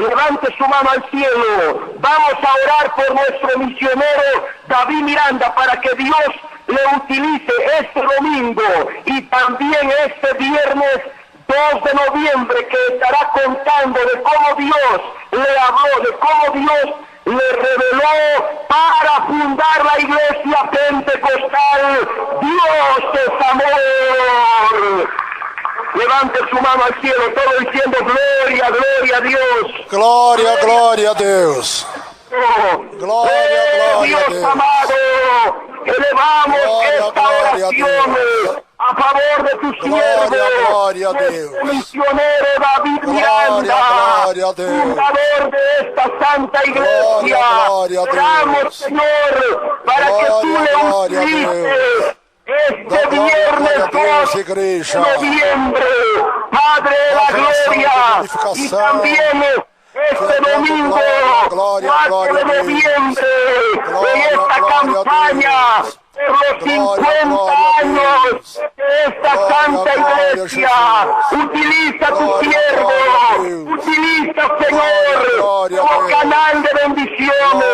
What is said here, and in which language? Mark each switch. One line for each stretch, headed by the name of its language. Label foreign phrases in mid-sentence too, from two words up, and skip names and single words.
Spanish: Levante su mano al cielo. Vamos a orar por nuestro misionero David Miranda para que Dios le utilice este domingo y también este viernes 2 de noviembre, que estará contando de cómo Dios le habló, de cómo Dios le reveló para fundar la iglesia pentecostal. Dios es amor. Levante su mano al cielo, todo diciendo gloria, gloria a Dios.
Portuguese: Glória, glória a Deus. Glória, glória a
Spanish: Dios
Portuguese: Deus.
Spanish: amado, elevamos Gloria, esta gloria a oración Dios. a favor de tu Gloria, siervo, gloria a nuestro Dios. misionero David Gloria, Miranda, gloria a Dios. fundador de esta santa iglesia. Gloria, gloria a Dios. Oramos, Señor, para que tú Gloria, le gloria a utilices este
Portuguese: Da gloria,
Spanish: viernes
Portuguese: gloria a Deus,
Spanish: 2
Portuguese: igreja.
Spanish: de noviembre, Padre de la
Portuguese: Da oração, gloria, da
Spanish: y
Portuguese: glorificação.
Spanish: también este
Portuguese: Glória,
Spanish: domingo,
Portuguese: glória,
Spanish: 4
Portuguese: glória
Spanish: de
Portuguese: a Deus.
Spanish: noviembre,
Portuguese: Gloria,
Spanish: en esta
Portuguese: gloria a
Spanish: campaña
Portuguese: Deus.
Spanish: por los
Portuguese: Gloria,
Spanish: 50
Portuguese: gloria a
Spanish: años
Portuguese: Deus.
Spanish: de esta
Portuguese: Gloria,
Spanish: santa
Portuguese: gloria,
Spanish: iglesia. Jesús. Utiliza tu
Portuguese: Gloria,
Spanish: siervo,
Portuguese: gloria a Deus.
Spanish: utiliza,
Portuguese: Gloria,
Spanish: Señor,
Portuguese: gloria a
Spanish: como
Portuguese: Deus.
Spanish: canal de bendiciones.